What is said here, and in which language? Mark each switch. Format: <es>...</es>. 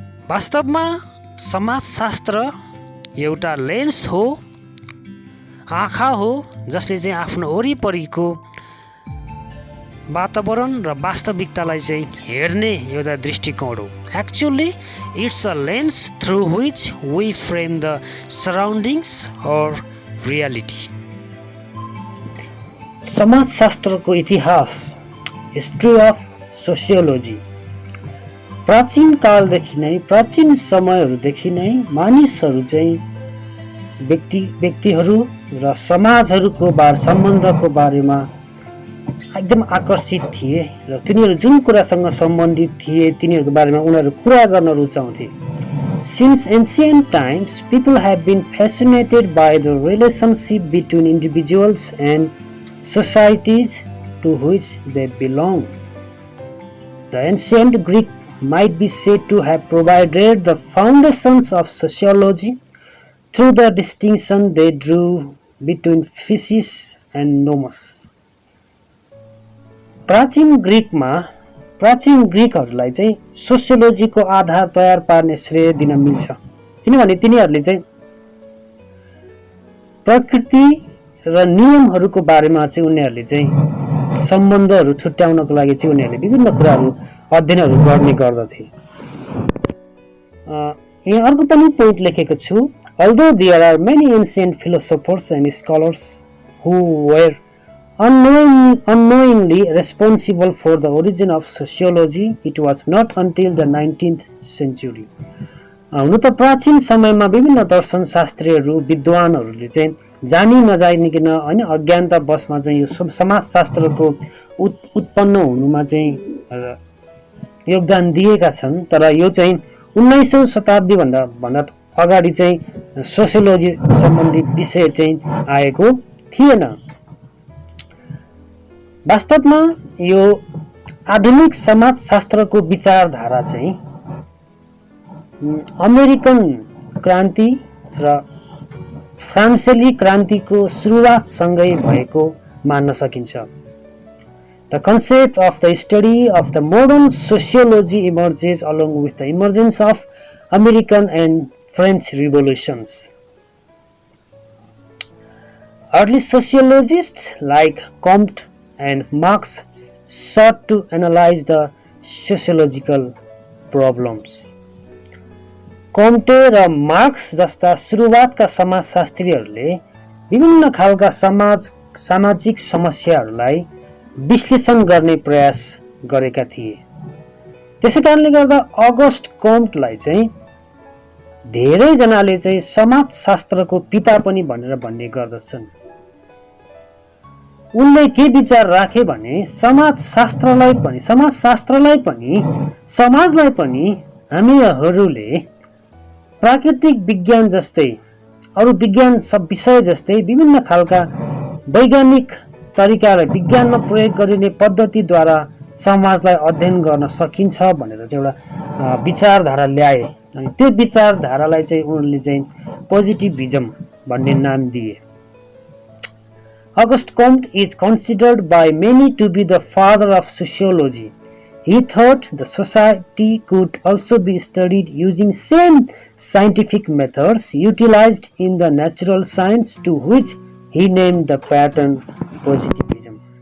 <ne>वास्तवमा समाजशास्त्र एउटा लेन्स हो, आँखा हो, जसले चाहिँ आफ्नो वरिपरिको वातावरण र वास्तविकतालाई चाहिँ हेर्ने एउटा दृष्टिकोण हो।</ne> <en>Actually it's a lens through which we frame the surroundings और reality.</en> <ne>समाजशास्त्रको इतिहास,</ne> <en>history of sociology,</en> <ne>प्राचीन कालदेखि नै, प्राचीन समयहरूदेखि नै मानिसहरू चाहिँ व्यक्तिहरू र समाजहरूको सम्बन्धको बारेमा एकदम आकर्षित थिए र तिनीहरू जुन कुरासँग सम्बन्धित थिए तिनीहरूको बारेमा उनीहरू कुरा गर्न रुचाउँथे।</ne> <en>Since ancient times, people have been fascinated by the relationship between individuals and societies to which they belong. The ancient Greek might be said to have provided the foundations of sociology through the distinction they drew between physis and nomos.</en> <ne>प्राचीन ग्रिकहरूलाई चाहिँ सोसियोलोजीको आधार तयार पार्ने श्रेय दिन मिल्छ, किनभने तिनीहरूले चाहिँ प्रकृति र नियमहरूको बारेमा चाहिँ उनीहरूले चाहिँ सम्बन्धहरू छुट्याउनको लागि चाहिँ उनीहरूले विभिन्न कुराहरू अध्ययनहरू गर्ने गर्दथे। यहाँ अर्को पनि पोइन्ट लेखेको छु,</ne> <en>although there are many ancient philosophers and scholars who were unknowingly responsible for the origin of sociology, it was not until the 19th century.</en> <ne>हुन त प्राचीन समयमा विभिन्न दर्शन शास्त्रीहरू विद्वानहरूले चाहिँ जानी नजानिकन हैन अज्ञानता बसमा चाहिँ यो समाजशास्त्रको उत्पन्न हुनुमा चाहिँ योगदान दिएका छन्, तर यो चाहिँ 19औं शताब्दी भन्दा अगाडि चाहिँ सोसियोलोजी सम्बन्धी विषय चाहिँ आएको थिएन। वास्तवमा यो आधुनिक समाजशास्त्रको विचारधारा चाहिँ अमेरिकन क्रान्ति र फ्रान्सेली क्रान्तिको सुरुवातसँगै भएको मान्न सकिन्छ।</ne> <en>The concept of the study of the modern sociology emerges along with the emergence of American and French revolutions. Early sociologists like Comte and Marx sought to analyze the sociological problems.</en> <ne>कम्टे र marks जस्ता सुरुवातका समाजशास्त्रीहरूले विभिन्न खालका सामाजिक समस्याहरूलाई विश्लेषण गर्ने प्रयास गरेका थिए। त्यसैकारणले गर्दा अगस्ट कम्टलाई चाहिँ धेरै जनाले चाहिँ समाजशास्त्रको पिता पनि भनेर भन्ने गर्दछन्। उनले के विचार राखे भने समाजशास्त्रलाई पनि समाजलाई पनि हामीहरूले प्राकृतिक विज्ञान जस्तै अरु विज्ञान सब विषय जस्तै विभिन्न खालका वैज्ञानिक तरिका र विज्ञानमा प्रयोग गरिने पद्धतिद्वारा समाजलाई अध्ययन गर्न सकिन्छ भनेर चाहिँ एउटा विचारधारा ल्याए। अनि त्यो विचारधारालाई चाहिँ उनले चाहिँ पोजिटिभिजम भन्ने नाम दिए।</ne> <en>August Comte is considered by many to be the father of sociology. He thought the society could also be studied using same scientific methods utilized in the natural science, to which he named the pattern positivism.</en>